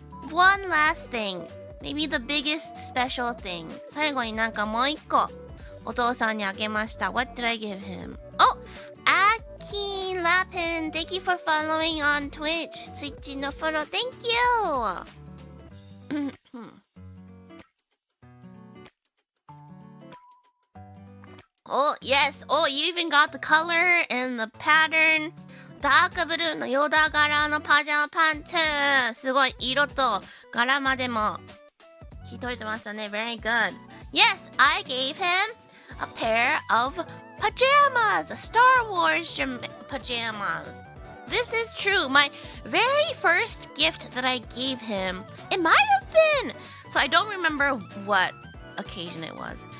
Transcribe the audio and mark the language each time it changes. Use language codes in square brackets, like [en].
[en] One last thing. Maybe the biggest special thing. [ja] 最後になんかもう一個お父さんにあげました。 [en] What did I give him? Oh! Aki Lapin, thank you for following on Twitch. Twitch no follow, thank you! Oh, yes. Oh, you even got the color and the pattern. [ja] ダークブルーのヨダ柄のパジャマパンツ。すごい、色と柄までも聞き取れてましたね。 [en] Very good. Yes, I gave him a pair of pajamas. Star Wars pajamas. This is true. My very first gift that I gave him. It might have been. So I don't remember what occasion it was.